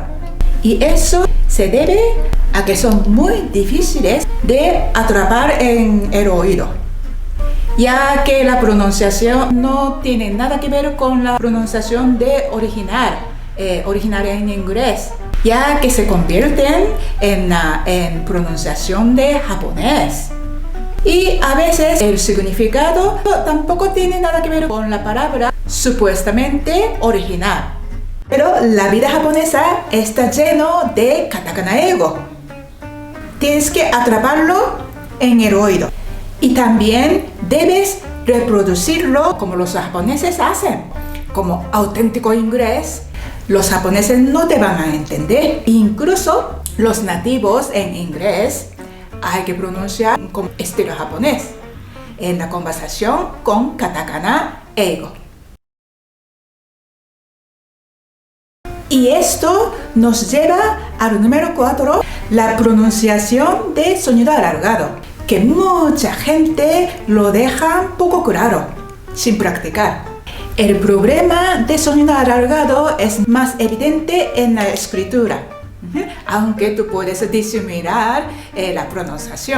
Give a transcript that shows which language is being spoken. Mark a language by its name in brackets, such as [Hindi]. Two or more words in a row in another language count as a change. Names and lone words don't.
[Spanish] Y eso se debe a que son muy difíciles de atrapar en el oído, ya que la pronunciación no tiene nada que ver con la pronunciación de original en inglés, ya que se convierten en pronunciación de japonés. Y a veces el significado tampoco tiene nada que ver con la palabra supuestamente original. Pero la vida japonesa está lleno de [Japanese] カタカナ英語. [Spanish] Tienes que atraparlo en el oído. Y también debes reproducirlo como los japoneses hacen. Como auténtico inglés, los japoneses no te van a entender. Incluso los nativos en inglés hay que pronunciar como estilo japonés en la conversación con [Japanese] カタカナ英語. [Spanish] Y esto nos lleva al número 4, la pronunciación de sonido alargado, que mucha gente lo deja poco claro, sin practicar. El problema de sonido alargado es más evidente en la escritura, aunque tú puedes disimular la pronunciación.